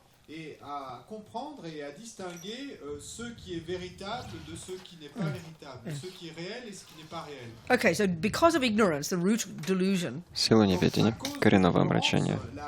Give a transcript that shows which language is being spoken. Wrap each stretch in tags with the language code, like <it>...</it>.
<fr>Et à comprendre et à distinguer ce qui est véritable de ce qui n'est pas véritable, ce qui est réel et ce qui n'est pas réel.</fr> <en>Okay, so because of ignorance, the root of delusion.</en> <ru>Сила неведения, коренного омрачения.</ru>